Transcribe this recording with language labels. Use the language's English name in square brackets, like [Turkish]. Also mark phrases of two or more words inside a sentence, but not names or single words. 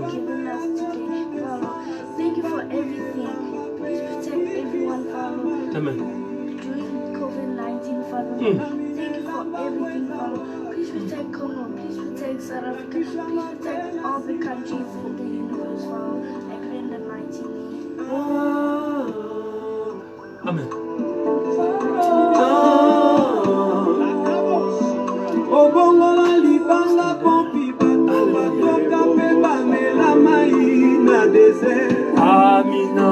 [English] you've given us today, Father. Thank you for everything. Please protect everyone, Father. Amen. During COVID-19, Father. Thank you for everything, Father. Please protect Congo. Please protect South Africa. Please protect all the countries in the universe, Father. I pray in the mighty name. Amen. [Lingala] Obongola libanga pompi bato batoka pe bamela mai na desert. Amina.